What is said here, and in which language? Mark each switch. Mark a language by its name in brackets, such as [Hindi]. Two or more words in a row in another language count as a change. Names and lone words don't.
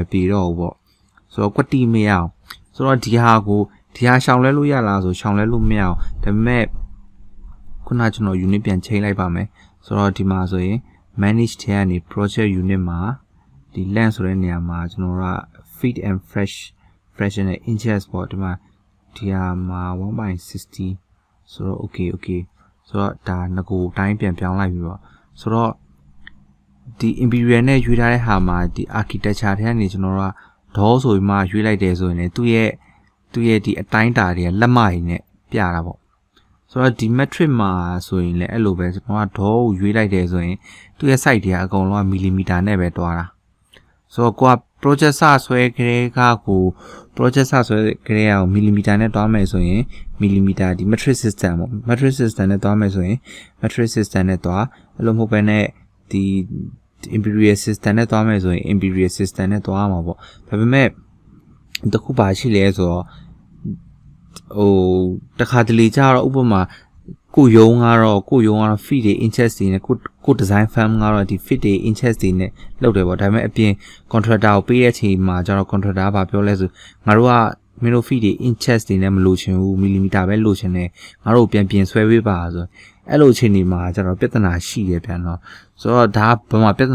[Burmese] ပြေတော့ဘူးပေါ့ဆိုတော့ကွက်တီမရအောင်ဆိုတော့ဒီဟာရှောင်လဲလို့ရလားဆိုရှောင်လဲလို့မရအောင်ဒါပေမဲ့ခုနကျွန်တော် unit ပြန်ချိန်လိုက်ပါမယ်ဆိုတော့ဒီမှာဆိုရင် manage ထဲကနေ [English] project unit [Burmese] မှာဒီ length ဆိုတဲ့နေရာမှာ ကျွန်တော်က [English] feet and fraction [Burmese] နဲ့ inches ပေါ့ဒီမှာဒီဟာမှာ 1.60 ဆိုတော့ okay ဆိုတော့ဒါငကိုတိုင်းပြန်ပြောင်းလိုက်ပြီးတော့ဆိုတော့ဒီ imperial နဲ့ရွေးထားတဲ့ဟာမှာ ဒီ architecture ထဲကနေကျွန်တော်ကဒေါဆိုပြီးမှရွေးလိုက်တယ်ဆိုရင်လည်းသူ့ရဲ့ဒီအတိုင်းတာတွေကလက်မကြီးနဲ့ပြတာပေါ့ဆိုတော့ဒီ metric မှာဆိုရင်လည်းအဲ့လိုပဲကျွန်တော်ကဒေါကိုရွေးလိုက်တယ်ဆိုရင်သူ့ရဲ့ site တွေကအကုန်လုံးကမီလီမီတာနဲ့ပဲတွားတာဆိုတော့ကိုက project ဆွဲကလေးကကို project ဆွဲကလေးကိုမီလီမီတာနဲ့တွားမယ်ဆိုရင်မီလီမီတာဒီ [English] metric system [Burmese] ပေါ့ [English] metric system [Burmese] နဲ့တွားမယ်ဆိုရင် [English] metric system [Burmese] နဲ့တွားအဲ့လိုမဟုတ်ဘဲနဲ့ဒီ [English] imperial system [Burmese] နဲ့တွားမယ်ဆိုရင် [English] imperial system [Burmese] နဲ့တွားမှာပေါ့ဒါပေမဲ့တခုပါရှိလဲဆိုတော့ တခါတလေကြတော့ဥပမာကိုယုံကတော့ feet တွေ inches တွေနဲ့ကို [English] design firm [Burmese] ကတော့ဒီ feet တွေ inches တွေနဲ့လုပ်တယ်ပေါ့ဒါပေမဲ့အပြင် contractor ကိုပေးတဲ့အချိန်မှာကျတော့ contractor ကပြောလဲဆိုငါတို့ကမင်းတို့ feet တွေ inches တွေနဲ့မလိုချင်ဘူး millimeter ပဲလိုချင်တယ်ငါတို့ပြန်ဆွဲပေးပါဆိုအဲ့လိုအချိန်ဒီမှာကျတော့ပြဿနာရှိတယ်ပြန်တော့ဆိုတော့ဒါကဘာမှပြဿ